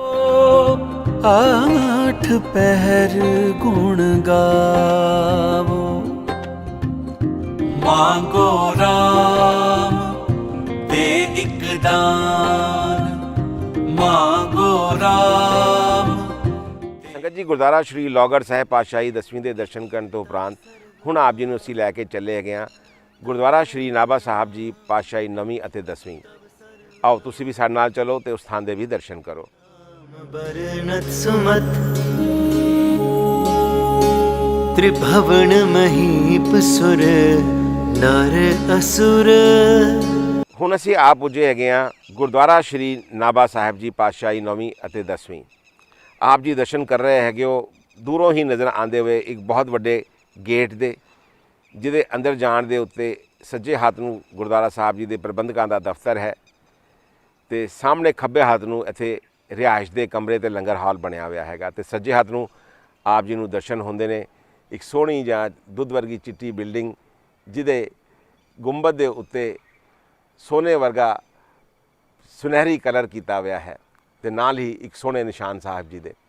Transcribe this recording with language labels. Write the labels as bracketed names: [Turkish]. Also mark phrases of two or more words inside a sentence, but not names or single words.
[Punjabi] ਆਠ ਪਹਿਰ ਗੁਣ ਗਾਵੋ, ਮਾਂਗੋ ਰਾਮ ਤੇ ਇੱਕ ਦਾਨ, ਮਾਂਗੋ ਰਾਮ। ਸੰਗਤ ਜੀ, ਗੁਰਦੁਆਰਾ ਸ਼੍ਰੀ ਲੋਹਗੜ੍ਹ ਸਾਹਿਬ ਪਾਤਸ਼ਾਹੀ 10ਵੀਂ ਦੇ ਦਰਸ਼ਨ ਕਰਨ ਤੋਂ ਉਪਰੰਤ ਹੁਣ ਆਪ ਜੀ ਨੂੰ ਅਸੀਂ ਲੈ ਕੇ ਚੱਲੇ ਹੈਗੇ ਹਾਂ ਗੁਰਦੁਆਰਾ ਸ਼੍ਰੀ ਨਾਭਾ ਸਾਹਿਬ ਜੀ ਪਾਤਸ਼ਾਹੀ 9ਵੀਂ ਅਤੇ 10ਵੀਂ। ਆਓ ਤੁਸੀਂ ਵੀ ਸਾਡੇ ਨਾਲ ਚਲੋ ਤੇ ਉਸ ਥਾਂ ਦੇ ਵੀ ਦਰਸ਼ਨ ਕਰੋ। [Hindi] बरनत सुमत त्रिभुवन महीप सुर नर असुर। [Punjabi] ਹੁਣ ਅਸੀਂ ਆ ਪੁੱਜੇ ਹੈਗੇ ਹਾਂ ਗੁਰਦੁਆਰਾ ਸ਼੍ਰੀ ਨਾਭਾ ਸਾਹਿਬ ਜੀ ਪਾਤਸ਼ਾਹੀ 9ਵੀਂ ਅਤੇ 10ਵੀਂ। ਆਪ ਜੀ ਦਰਸ਼ਨ ਕਰ ਰਹੇ ਹੈਗੇ ਹੋ ਦੂਰੋਂ ਹੀ ਨਜ਼ਰ ਆਉਂਦੇ ਹੋਏ ਇੱਕ ਬਹੁਤ ਵੱਡੇ ਗੇਟ ਦੇ, ਜਿਹਦੇ ਅੰਦਰ ਜਾਣ ਦੇ ਉੱਤੇ ਸੱਜੇ ਹੱਥ ਨੂੰ ਗੁਰਦੁਆਰਾ ਸਾਹਿਬ ਜੀ ਦੇ ਪ੍ਰਬੰਧਕਾਂ ਦਾ ਦਫ਼ਤਰ ਹੈ ਤੇ ਸਾਹਮਣੇ ਖੱਬੇ ਹੱਥ ਨੂੰ ਇੱਥੇ ਰਿਹਾਇਸ਼ ਦੇ ਕਮਰੇ ਤੇ ਲੰਗਰ ਹਾਲ ਬਣਿਆ ਹੋਇਆ ਹੈਗਾ ਤੇ ਸੱਜੇ ਹੱਥ ਨੂੰ ਆਪ ਜੀ ਨੂੰ ਦਰਸ਼ਨ ਹੁੰਦੇ ਨੇ ਇੱਕ ਸੋਹਣੀ ਜਾਂ ਦੁੱਧ ਵਰਗੀ ਚਿੱਟੀ ਬਿਲਡਿੰਗ, ਜਿਹਦੇ ਗੁੰਬਦ ਦੇ ਉੱਤੇ ਸੋਨੇ ਵਰਗਾ ਸੁਨਹਿਰੀ ਕਲਰ ਕੀਤਾ ਹੋਇਆ ਹੈ ਤੇ ਨਾਲ ਹੀ ਇੱਕ ਸੋਹਣੇ ਨਿਸ਼ਾਨ ਸਾਹਿਬ ਜੀ ਦੇ।